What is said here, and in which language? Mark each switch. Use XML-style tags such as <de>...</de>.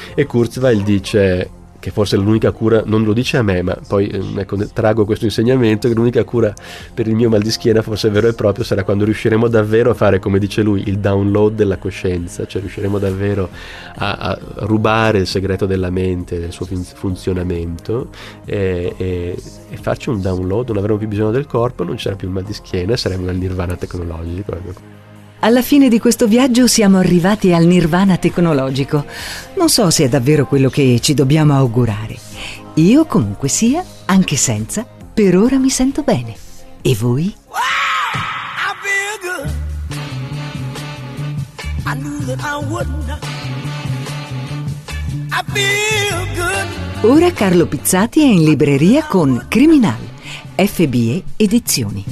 <it>E Kurzweil dice che forse l'unica cura, non lo dice a me, ma poi ecco, trago questo insegnamento, che l'unica cura per il mio mal di schiena, forse vero e proprio, sarà quando riusciremo davvero a fare, come dice lui, il download della coscienza, cioè riusciremo davvero a rubare il segreto della mente, del suo funzionamento, e farci un download, non avremo più bisogno del corpo, non ci sarà più il mal di schiena, saremo nel nirvana tecnologico. Alla fine di questo viaggio siamo arrivati al nirvana tecnologico. Non so se è davvero quello che ci dobbiamo augurare. Io comunque sia, anche senza, per ora mi sento bene. E voi?</it> <en>I feel good. I knew that I wouldn't. I feel good.</en> <it>Ora Carlo Pizzati è in libreria con Criminal, FBE Edizioni.</it>